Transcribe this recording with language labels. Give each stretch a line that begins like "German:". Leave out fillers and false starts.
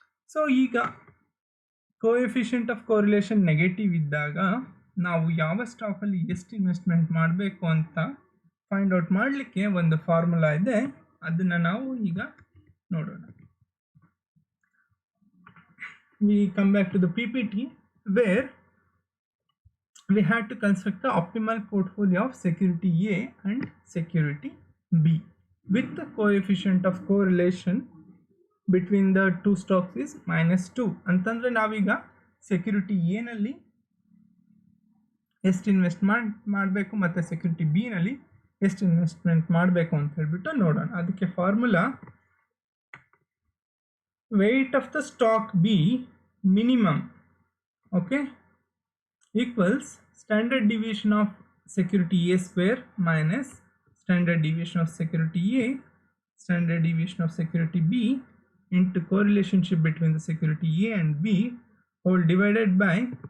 Kannada: So ಈಗ coefficient of correlation negative ಇದ್ದಾಗ ನಾವು ಯಾವ ಸ್ಟಾಕಲ್ಲಿ ಎಷ್ಟು ಇನ್ವೆಸ್ಟ್ಮೆಂಟ್ ಮಾಡಬೇಕು ಅಂತ ಫೈಂಡ್ ಔಟ್ ಮಾಡಲಿಕ್ಕೆ ಒಂದು ಫಾರ್ಮುಲಾ ಇದೆ, ಅದನ್ನು ನಾವು ಈಗ ನೋಡೋಣ.
English: We come back to the PPT where we had to construct the optimal portfolio of security A and security B with the coefficient of correlation between the two stocks is -2.
Kannada: ಅಂತಂದರೆ ನಾವೀಗ security A ನಲ್ಲಿ ಎಷ್ಟು invest ಮಾಡಬೇಕು ಮತ್ತು security B ನಲ್ಲಿ ಎಷ್ಟು investment ಮಾಡಬೇಕು ಅಂತ ಹೇಳ್ಬಿಟ್ಟು ನೋಡೋಣ. ಅದಕ್ಕೆ formula
English: weight of the stock B minimum, okay, equals standard deviation of security A square minus standard deviation of security A standard deviation of security B into correlationship between the security A and B whole divided by